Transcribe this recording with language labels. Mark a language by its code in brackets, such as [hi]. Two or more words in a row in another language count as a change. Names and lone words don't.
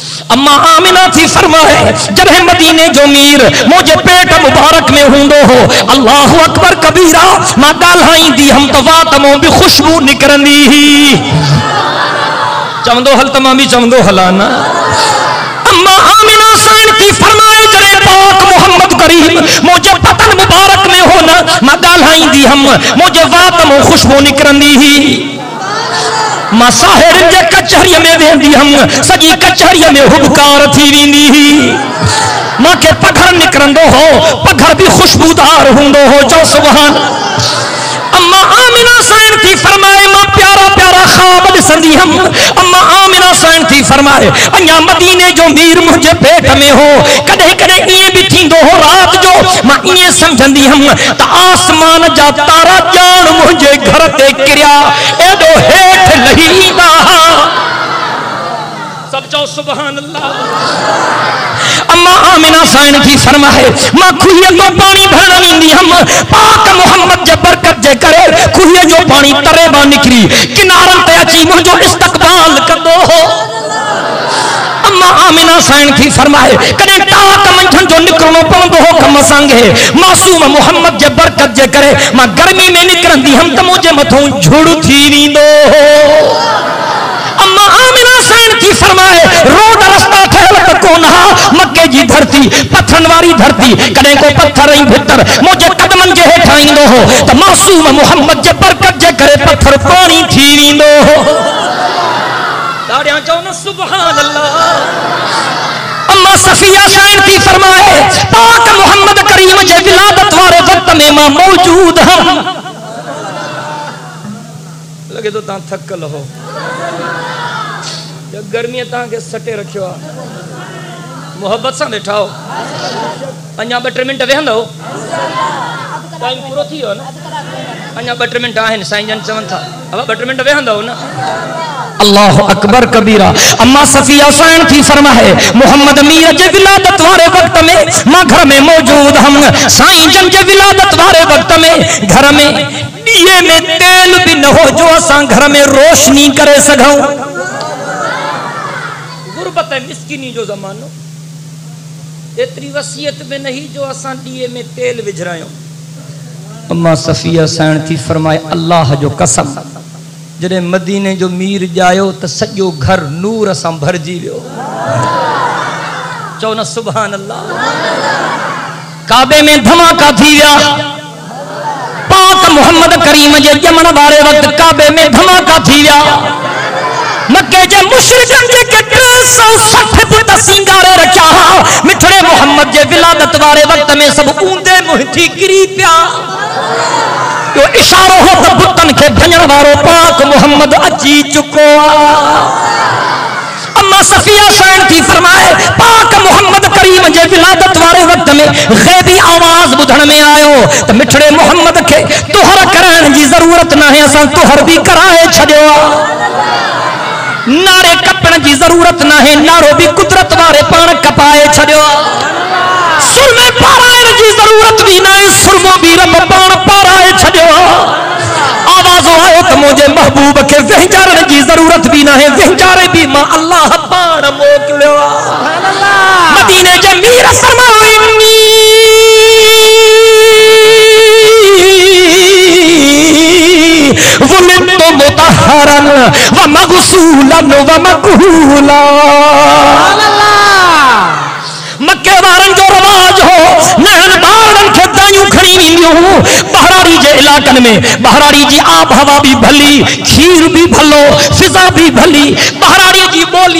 [sd] अम्मा आमिना थी फरमाए जब मदीने जो मीर मुझे पेट मुबारक में हूंदो हो [ar] الله أكبر كبيرا [sd] मां ॻाल्हाईंदी हम तो वातमो भी खुशबू निकरंदी ही चवंदो हल तमाम भी चवंदो हलाना। अम्मा आमिना साईं थी फरमाए जरे पाक मोहम्मद करीम मुझे पतन मुबारक में हो ना मां ॻाल्हाईंदी हम मुझे वातमो खुशबू निकरंदी ही मां साहिरन जे कचहरी में वेंदी हम सजी कचहरी में हुबकार थी वेंदी ही मां के पघर निकरंदो हो पघर भी खुशबूदार हुंदो हो जो सुभान। अम्मा आमिना साईं थी फरमाए मां प्यारा प्यारा ख्वाब ॾिसंदी हम अम्मा आमिना साईं थी फरमाए अञा मदीने जो मीर मुझे पेट में हो कॾहिं कॾहिं ईअं भी थींदो हो रात जो मां ईअं समझंदी हम त आसमान जा तारा ॼाण मुझे घर ते किरिया एॾो हेठ लही ईंदा सब चओ [ar] سبحان الله. [sd] अम्मा आमिना साईं थी फरमाए मां खुह तो पानी भरण ईंदी हम पाक मोहम्मद जे बरकत जे करे खुह जो पानी तरे मां निकरी किनारन ते अची मुझो इस्तकबाल कंदो हो। अम्मा आमिना साईं थी फरमाए कदे टाक मंझन जो निकरणो पवंदो हो कम संगे मासूम मोहम्मद जे बरकत जे करे मां गर्मी में निकरंदी हम त मुझे मथों झुड़ थी वींदो हो। अम्मा आमिना साईं थी फरमाए रोड रास्ता ठहल त कोन हा मक्के जी धरती पत्थरन वारी धरती कदे को पत्थर ही भीतर मुझे कदमन जे हेठा ईंदो हो त मासूम मोहम्मद जे बरकत जे करे पत्थर पानी थी वींदो हो। ताड़ियां चओ न [ar] سبحان الله. [sd] अम्मा सफिया साईं थी फरमाए पाक मोहम्मद करीम जे विलादत वारे वक्त में मां मौजूद हम लगे तो ता थकल हो गर्मी ता के सटे रखियो मोहब्बत से बैठा हो अञा 2 मिनट वेहंदो टाइम पूरो थी हो ना अञा 2 मिनट आहिनि साईं जन चवन था अब 2 मिनट वेहंदो ना। [ar] الله أكبر كبيرا. [sd] अम्मा सफिया साईं थी फरमाए मोहम्मद मीर जे विलादत वारे वक्त में मां घर में मौजूद हम साईं जन जे विलादत वारे वक्त में घर में दिए में तेल भी न हो जो असां घर में रोशनी करे सघूं। गुरबत मिस्किनी जो जमानो एतरी वसीयत में नहीं जो असां दिए में तेल विझरायो। अम्मा सफिया साईं थी फरमाए अल्लाह जो कसम जडे मदीने जो मीर जायो तो सजो घर नूर सां भरजी वियो चो न [ar] سبحان الله. [sd] काबे में धमाका थी विया पाक मोहम्मद करीम जे जमण वारे वक्त काबे में धमाका थी विया मक्के जे मुशरिकन जे के 360 फुट सिंगारे रखा मिठड़े मोहम्मद जे विलादत वारे वक्त में सब ऊंदे मुहती गिरी पिया यो इशारो हो त बुतन के भजन वारो पाक मोहम्मद अची चुको। अम्मा सफिया साईं थी फरमाए पाक मोहम्मद करीम जे विलादत वारे वक्त में गैबी आवाज बुधण में आयो त मिठड़े मोहम्मद के तुहर करण जी जरूरत ना है असां तुहर भी कराए छडियो नारे कपण जी जरूरत ना है नारो भी कुदरत वारे पाण कपाए छडियो सुर में पारायण जी जरूरत भी ना है सुरमो भी रब पाण पाराए छडियो आवाज आयो त मुझे महबूब के वहजारण जी जरूरत भी ना है वहजारे भी मां अल्लाह पाण मोकलियो [ar] سبحان الله. मदीने जे मीर फरमाइनी ولدت مطهرا و مغسولا و مكحولا سبحان الله. [sd] मक्के वारन जो रवाज हो नहन बारन के दायूं खणी वींदियूं बहरारी जे इलाकन में बहरारी जी आब हवा भी भली खीर भी भलो फिजा भी भली बहरारी जी बोली